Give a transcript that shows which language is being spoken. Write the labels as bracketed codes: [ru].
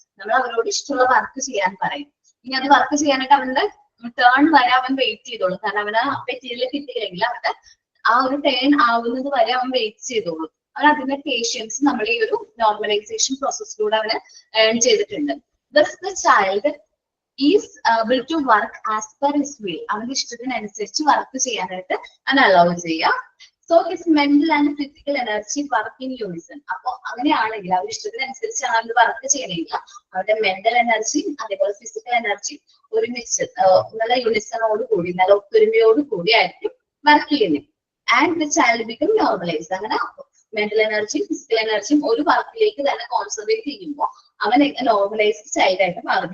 [ml] നമ്മൾ അവരോട് ഇഷ്ടമുള്ള വർക്ക് ചെയ്യാൻ പറയും. ഇനി അത് വർക്ക് ചെയ്യാനായിട്ട് അവന്റെ ടേൺ വരെ അവൻ വെയിറ്റ് ചെയ്തോളും. കാരണം അവന് മെറ്റീരിയൽ കിട്ടിയില്ലെങ്കിൽ അവന്റെ ആ ഒരു ടേൺ ആവുന്നത് വരെ അവൻ വെയിറ്റ് ചെയ്തോളും. അവൻ അതിന്റെ പേഷ്യൻസ് നമ്മൾ ഈ ഒരു നോർമലൈസേഷൻ പ്രോസസ്സിലൂടെ അവന് ഏൺ ചെയ്തിട്ടുണ്ട്. [en] Thus the child is able to work as per his will. [ml] അവന്റെ ഇഷ്ടത്തിനനുസരിച്ച് വർക്ക് ചെയ്യാനായിട്ട് അവൻ അലൗ ചെയ്യാം. [en] So his mental and physical energy work in unison. [ml] അപ്പൊ അങ്ങനെയാണെങ്കിൽ അവരുടെ ഇഷ്ടത്തിനനുസരിച്ചാണ് അവര് വർക്ക് ചെയ്യണമെങ്കിൽ അവരുടെ മെന്റൽ എനർജി അതേപോലെ ഫിസിക്കൽ എനർജി ഒരുമിച്ച് നല്ല യൂണിസണോട് കൂടി, നല്ല ഒത്തൊരുമയോട് കൂടി ആയിരിക്കും വർക്ക് ചെയ്യുന്നത്. [en] And the child become normalised. [ml] അങ്ങനെ മെന്റൽ എനർജിയും ഫിസിക്കൽ എനർജിയും ഒരു വർക്കിലേക്ക് തന്നെ കോൺസെൻട്രേറ്റ് ചെയ്യുമ്പോൾ അവൻ നോർമലൈസ്ഡ് ചൈൽഡ് ആയിട്ട് മാറും.